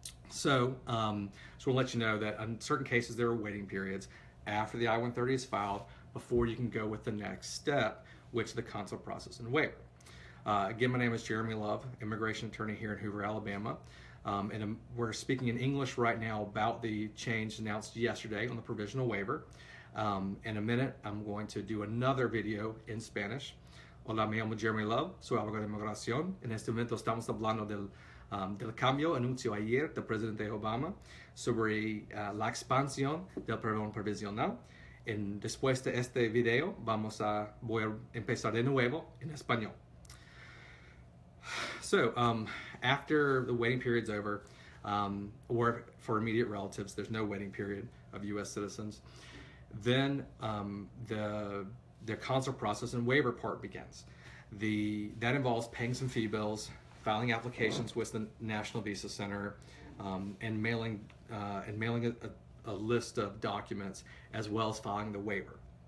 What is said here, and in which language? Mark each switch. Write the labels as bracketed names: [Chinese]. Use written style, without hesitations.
[English] So, we'll let you know that in certain cases there are waiting periods after the I-130 is filed before you can go with the next step, which is the consular process and waiver. Again, my name is Jeremy Love, immigration attorney here in Hoover, Alabama. And we're speaking in English right now about the change announced yesterday on the provisional waiver. In a minute, I'm going to do another video in Spanish. [Spanish] Hola, me llamo Jeremy Love, soy abogado de inmigración. En este momento estamos hablando del cambio anuncio ayer del presidente Obama sobre la expansión del perdón provisional. Después de este video voy a empezar de nuevo en español. [English] So after the waiting period's over, or for immediate relatives, there's no waiting period of U.S. citizens. Then the consular process and waiver part begins. That involves paying some fee bills, filing applications with the National Visa Center, and mailing a list of documents, as well as filing the waiver.